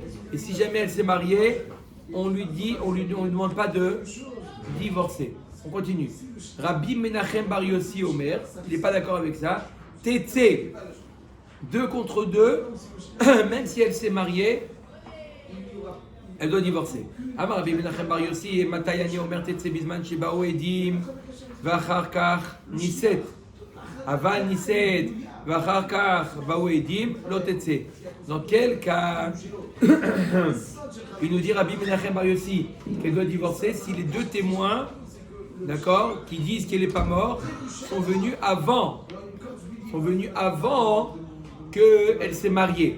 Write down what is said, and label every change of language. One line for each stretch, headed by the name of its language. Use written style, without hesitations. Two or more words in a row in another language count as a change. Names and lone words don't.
French: Et si jamais elle s'est mariée, on lui demande pas de divorcer. On continue.
Hebrew: רבי מנחם בר יוסי אומר,
French: il n'est pas d'accord avec ça. Tétsé, deux contre deux, même si elle s'est mariée, elle doit divorcer.
Hebrew: אמר רבי מנחם בר יוסי אימתי אני אומר תצא בזמן שבאו עדים ואחר כך נישאת. אבל נישאת ואחר כך באו עדים לא תצא.
French: Dans quel cas il nous dit Rabbi Menachem Bar Yossi qu'elle doit divorcer si les deux témoins d'accord, qui disent qu'elle n'est pas morte, sont venus avant. Sont venus avant qu'elle s'est mariée.